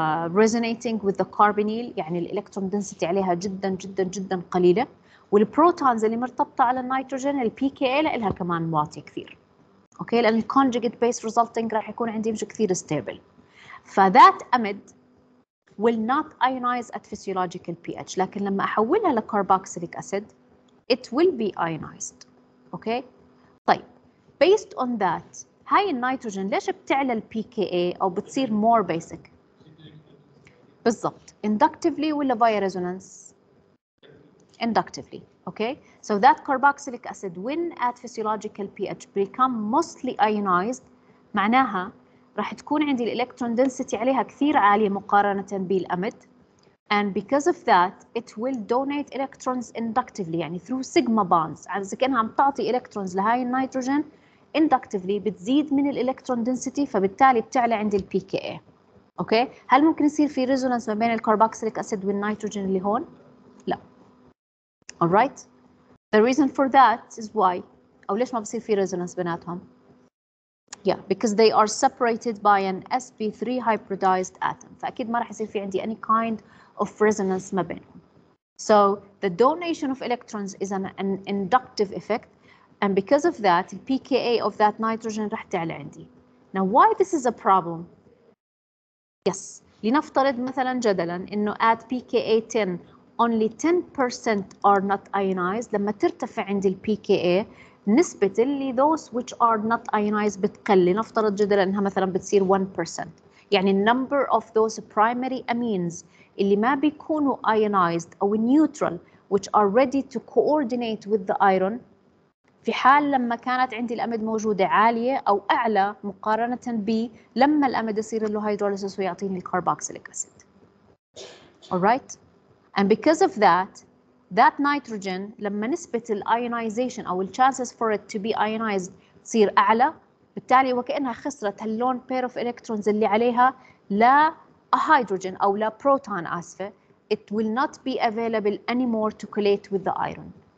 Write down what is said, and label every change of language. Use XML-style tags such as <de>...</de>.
<ar>resonating with the carbonyl يعني الإلكترون density عليها جدا جدا جدا قليلة والبروتونز اللي مرتبطة على النيتروجين ال pKa لها كمان واطي كثير اوكي لأن conjugate base resulting راح يكون عندي مش كثير stable فذات amide</ar> <en>will not ionize at physiological pH</en> <ar>لكن لما أحولها لكربوكسيليك acid</ar> <en>it will be ionized. Okay.</en> <ar>طيب</ar> <en>based on that</en> <ar>هاي النيتروجين ليش بتعلى ال pKa أو بتصير more basic؟ بالضبط inductively ولا</ar> <en>via resonance؟</en> <ar>inductively. Okay.</ar> <en>So that carboxylic acid when at physiological pH become mostly ionized</en> <ar>معناها راح تكون عندي الإلكترون density عليها كثير عالية مقارنة بالأمد.</ar> <en>And because of that, it will donate electrons inductively</en> <ar>يعني through sigma bonds. إذا كأنها عم تعطي electrons لهاي النيتروجين inductively بتزيد من الإلكترون density فبالتالي بتعلى عندي ال pKa. أوكي؟ هل ممكن يصير في resonance ما بين الكربوكسيليك أسيد والنيتروجين اللي هون؟ لا.</ar> <en>Alright? The reason for that is why.</en> <ar>أو ليش ما بصير في resonance بيناتهم؟</ar> <en>Yeah, because they are separated by an sp3 hybridized atom.</en> <ar>فأكيد ما راح يصير في عندي</ar> <en>any kind of resonance</en> <ar>ما بينهم.</ar> <en>So the donation of electrons is an inductive effect, and because of that, the pKa of that nitrogen</en> <ar>راح تعلى عندي.</ar> <en>Now, why this is a problem? Yes,</en> <ar>لنفترض مثلا جدلا إنه</ar> <en>at pKa 10 only 10% are not ionized.</en> <ar>لما ترتفع عندي ال pKa نسبة اللي</ar> <en>those which are not ionized</en> <ar>بتقل. لنفترض جدلا إنها مثلا بتصير 1%. يعني number of those primary amines اللي ما بيكونوا ionized أو neutral</ar> <en>which are ready to coordinate with the iron</en> <ar>في حال لما كانت عندي الأمد موجودة عالية أو أعلى مقارنة ب لما الأمد يصير له hydrolysis ويعطيني الكربوكسيليك أسيد.</ar> <en>Alright? And because of that, that nitrogen لما نسبة الionization أو chances for it to be ionized تصير أعلى</en> <ar>بالتالي وكأنها خسرت هاللون</ar> <en>pair of electrons اللي عليها لا a hydrogen أو لا proton آسفة it will not be available anymore to collate with the iron.</en>